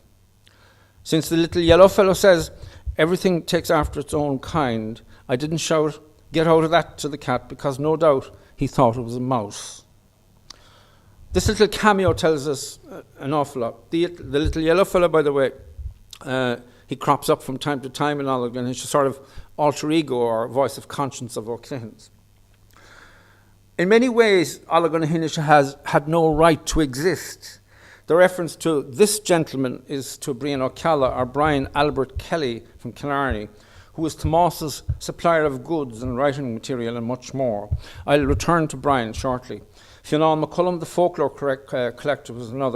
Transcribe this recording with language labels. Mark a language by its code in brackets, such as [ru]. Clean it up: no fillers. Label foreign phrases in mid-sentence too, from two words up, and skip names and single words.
[en] Since the little yellow fellow says everything takes after its own kind, I didn't shout, "Get out of that," to the cat, because no doubt he thought it was a mouse. This little cameo tells us an awful lot. The little yellow fellow, by the way, he crops up from time to time in Allagar, and he's a sort of alter ego or voice of conscience of O'Clihon's. In many ways, Allagar na hInise has had no right to exist. The reference to this gentleman is to Brian O'Calla or Brian Albert Kelly from Killarney, who was Tomás's supplier of goods and writing material and much more. I'll return to Brian shortly. Fionnán McCullum, the folklore collector, was another.